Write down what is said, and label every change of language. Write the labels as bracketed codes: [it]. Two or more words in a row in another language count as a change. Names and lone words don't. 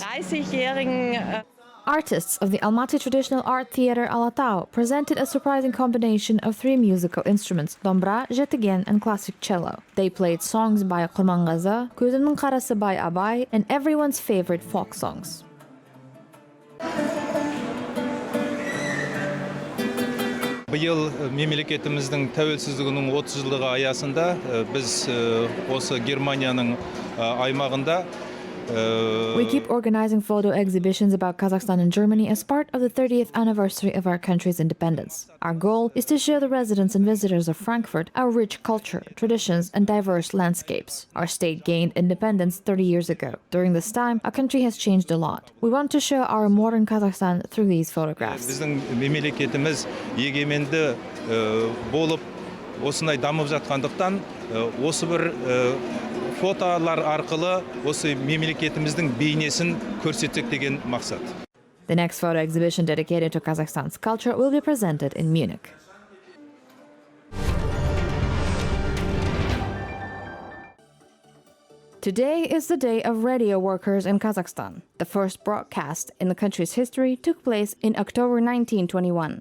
[en] Artists of the Almaty Traditional Art Theater Alatau presented a surprising combination of 3 musical instruments, dombra, jetegen, and classic cello. They played songs by Kurmangaza, Gözümün Karası by Abay, and everyone's favorite folk songs. [kk] Биыл мемлекетіміздің тәуелсіздігінің 30 жылдығы аясында біз осы Германияның аймағында [en] We keep organizing photo exhibitions about Kazakhstan and Germany as part of the 30th anniversary of our country's independence. Our goal is to show the residents and visitors of Frankfurt our rich culture, traditions, and diverse landscapes. Our state gained independence 30 years ago. During this time, our country has changed a lot. We want to show our modern Kazakhstan through these photographs. [kk] Біздің мемлекетіміз егеменді болып, осындай дамып жатқандықтан, осы бір фотолар арқылы осы мемлекетіміздің бейнесін көрсетсек деген мақсат. [en] The next photo exhibition dedicated to Kazakhstan's culture will be presented in Munich. Today is the Day of Radio Workers in Kazakhstan. The first broadcast in the country's history took place in October 1921.